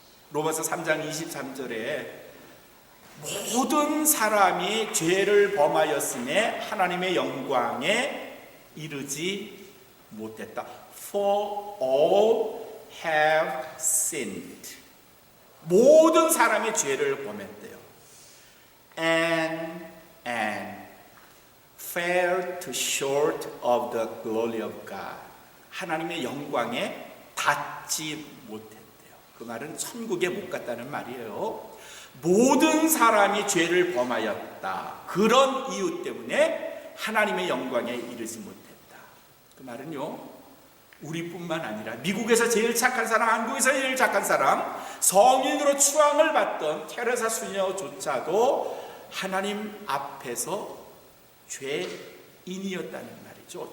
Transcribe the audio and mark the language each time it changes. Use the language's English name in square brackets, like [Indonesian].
[Korean] 로마서 3장 23절에 모든 사람이 죄를 범하였음에 하나님의 영광에 이르지 못했다. [English] For all have sinned. [Korean] 모든 사람이 죄를 범했대요. [English] and fell to short of the glory of God. [Korean] 하나님의 영광에 닿지 못했대요. 그 말은 천국에 못 갔다는 말이에요. 모든 사람이 죄를 범하였다. 그런 이유 때문에 하나님의 영광에 이르지 못했다. 그 말은요, 우리뿐만 아니라 미국에서 제일 착한 사람, 한국에서 제일 착한 사람, 성인으로 추앙을 받던 테레사 수녀조차도 하나님 앞에서 죄인이었다는 말이죠.